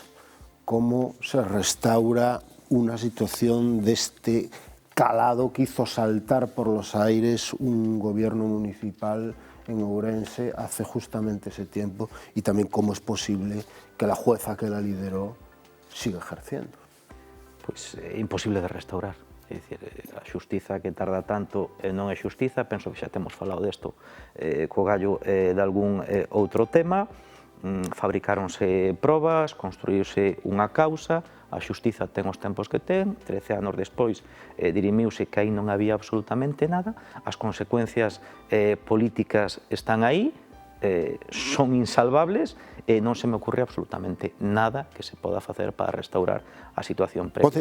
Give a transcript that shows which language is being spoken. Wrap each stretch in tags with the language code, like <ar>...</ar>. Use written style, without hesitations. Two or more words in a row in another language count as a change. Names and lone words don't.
<es>¿Cómo se restaura una situación de este calado que hizo saltar por los aires un gobierno municipal en Ourense hace justamente ese tiempo, y también cómo es posible que la jueza que la lideró siga ejerciendo?</es> <gl>Pois é imposible de restaurar. É dicir, a xustiza que tarda tanto non é xustiza, penso que xa temos falado desto co gallo de algún outro tema. Fabricáronse probas, construíuse unha causa, a xustiza ten os tempos que ten, 13 anos despois dirimiuse que aí non había absolutamente nada, as consecuencias políticas están aí, son insalvables e non se me ocurre absolutamente nada que se poda facer para restaurar a situación previa.</gl>